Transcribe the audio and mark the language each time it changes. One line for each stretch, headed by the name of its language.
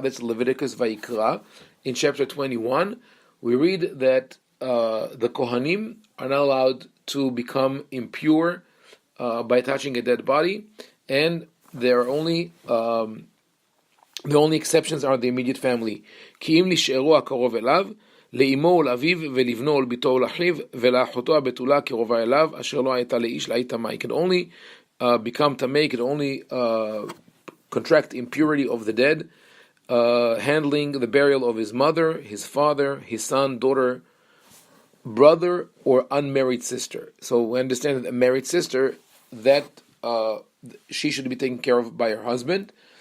English: That's Leviticus Vayikra. In chapter 21, we read that the Kohanim are not allowed to become impure by touching a dead body, and there are only the only exceptions are the immediate family.
Hebrew: כי אם נשארו הקרוב אליו, לאמו ולאביו ולבנו ולביתו ולאחיו ולאחותו הבתולה קרובה אליו, אשר לא הייתה לאיש להיט טמא.
English: He can only become tamei, can only contract impurity of the dead, handling the burial of his mother, his father, his son, daughter, brother or unmarried sister. So we understand that a married sister, that she should be taken care of by her husband.